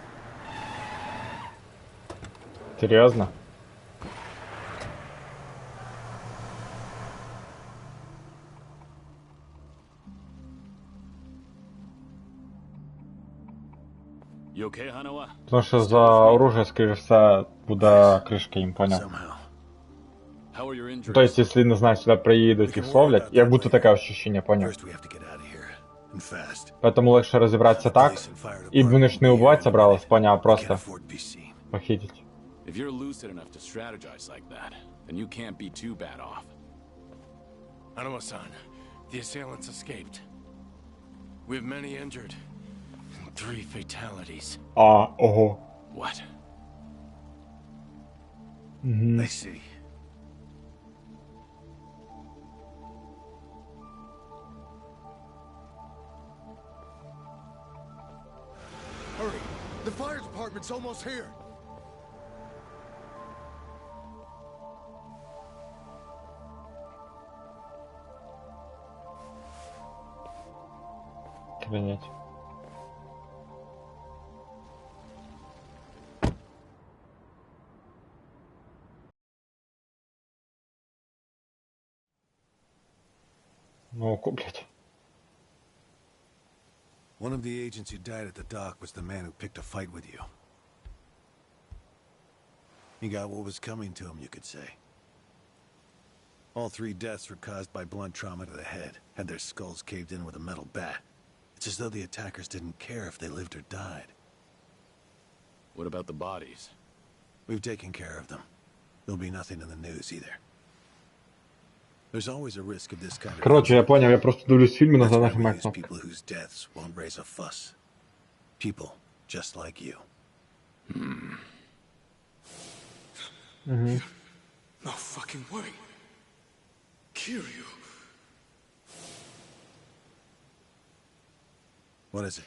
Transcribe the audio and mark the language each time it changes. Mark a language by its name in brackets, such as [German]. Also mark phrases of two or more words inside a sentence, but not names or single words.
[Ukrainian] Серйозно? [English] You okay, Hanawa? [Ukrainian] Потому що за оружие, скоріше все, буде кришка їм, поняв. [English] How are your injuries? [Russian] То есть, если, не знаю, сюда [Ukrainian] приїдуть і словлять, як будто таке ощущення, поняв. Поэтому легше розібратися так, і вони ж не убивати собрались, поняв, а просто похитить. [English] If you're lucid enough to strategize like that, then you can't be too bad off. Hanawa-san, the assailants escaped. We have many injured. 3 fatalities. Ого. What? I see. Hurry! The fire department's almost here! [Russian] Охренеть. Ну, блядь. [English] One of the agents who died at the dock was the man who picked a fight with you. He got what was coming to him, you could say. All 3 deaths were caused by blunt trauma to the head, had their skulls caved in with a metal bat. It's as though the attackers didn't care if they lived or died. What about the bodies? We've taken care of them. There'll be nothing in the news either. There's always a risk of this kind of... [Russian] Короче, я понял, [Ukrainian] я просто дивлюсь фільми, на нажимаю кнопку. [English] People whose deaths won't raise a fuss. People just like you. No fucking way. Kiryu. What is it?